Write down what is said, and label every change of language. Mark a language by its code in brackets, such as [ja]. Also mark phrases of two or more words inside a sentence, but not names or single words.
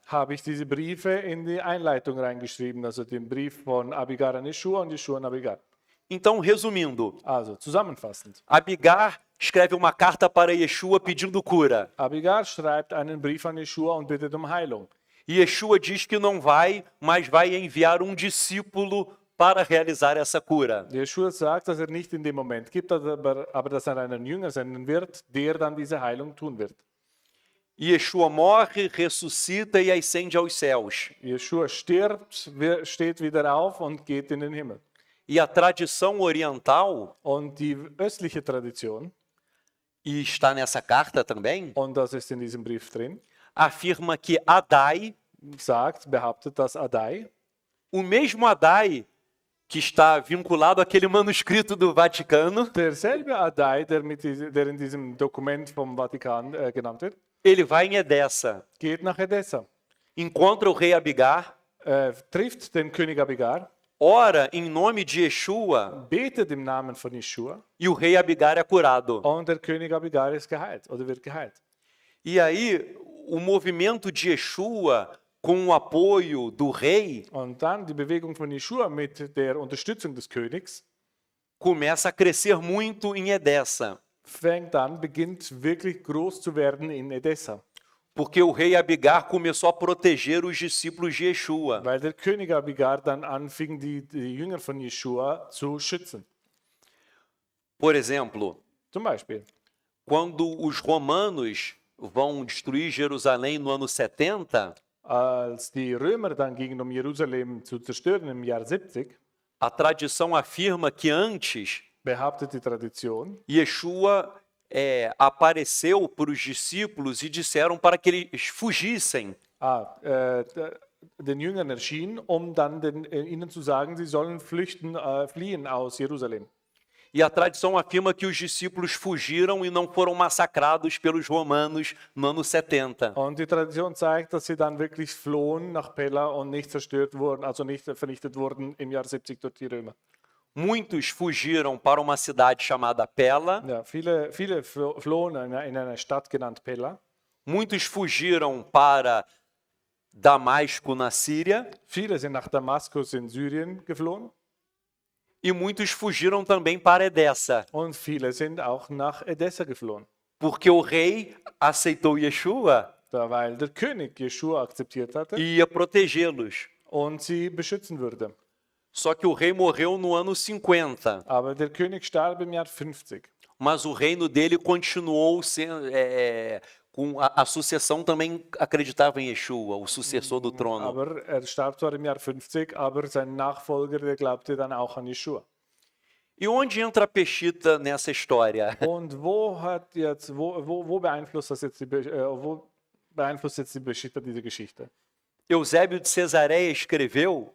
[de] habe ich diese Briefe in die Einleitung reingeschrieben, also den Brief von Abigar an Jeschua und Jeschua an Abigar. [pt] Então, resumindo, [de] Also zusammenfassend. [pt] Abigar escreve uma carta para Yeshua pedindo cura. [de] Abigar schreibt einen Brief an Jeschua und bittet um Heilung. [pt] E Yeshua diz que não vai, mas vai enviar um discípulo para realizar essa cura. [de] Jeschua sagt, dass nicht in dem Moment gibt, aber dass einen Jünger senden wird, der dann diese Heilung tun wird. [pt] Yeshua morre, ressuscita e ascende aos céus. [de] Jeschua stirbt, steht wieder auf und geht in den Himmel. [pt] E a tradição oriental, [de] Und die östliche Tradition, [pt] e está nessa carta também, [de] und das ist in diesem Brief drin, [pt] afirma que Adai, [de] behauptet, dass Adai, [pt] o mesmo Adai que está vinculado àquele manuscrito do Vaticano, [de] derselbe Adai, der in diesem Dokument vom Vatikan genannt wird, [pt] ele vai em Edessa, [de] geht nach Edessa, [pt] encontra o rei Abigar, [de] trifft den König Abigar, [pt] ora em nome de Yeshua [de] betet im Namen von Jeschua [pt] e o rei Abigar é curado. [de] und der König Abigar ist geheilt oder wird geheilt. [pt] E aí o movimento de Yeshua com o apoio do rei [de] Und dann die Bewegung von Jeschua mit der Unterstützung des Königs [pt] começa a crescer muito em Edessa, [de] beginnt wirklich groß zu werden in Edessa, [pt] porque o rei Abigar começou a proteger os discípulos de Yeshua. [de] weil der König Abigar dann anfing, die Jünger von Jeschua zu schützen. [pt] Por exemplo, [de] Zum Beispiel, [pt] quando os romanos vão destruir Jerusalém no ano 70, [de] als die Römer dann gingen, um Jerusalem zu zerstören im Jahr 70, [pt] a tradição afirma que antes [de] behauptet die Tradition, [pt] Yeshua apareceu para os discípulos e disseram para que eles fugissem. [de] den Jüngern erschien, um dann ihnen zu sagen, sie sollen fliehen aus Jerusalem. [pt] E a tradição afirma que os discípulos fugiram e não foram massacrados pelos romanos no ano 70. [de] Und die Tradition zeigt, dass sie dann wirklich flohen nach Pella und nicht zerstört wurden, also nicht vernichtet wurden im Jahr 70 durch die Römer. [pt] Muitos fugiram para uma cidade chamada Pella. [de] Ja, viele flohen in einer Stadt genannt Pella. [pt] Muitos fugiram para Damasco, na Síria. [de] Viele sind nach Damaskus in Syrien geflohen. [pt] E muitos fugiram também para Edessa, [de] Und viele sind auch nach Edessa geflohen. [pt] porque o rei aceitou Yeshua [de] Weil der König Jeschua akzeptiert hatte [pt] e ia protegê-los. [de] und sie beschützen würde. [pt] Só que o rei morreu no ano 50, [de] Aber der König starb im Jahr 50. [pt] mas o reino dele continuou sendo, com a sucessão também acreditava em Yeshua, o sucessor do trono. [de] Aber starb zwar im Jahr 50, aber sein Nachfolger, der glaubte dann auch an Jeschua. [pt] E onde entra a Peshita nessa história? [de] Und wo beeinflusst jetzt die Beschita diese Geschichte? [pt] Eusébio de Cesareia escreveu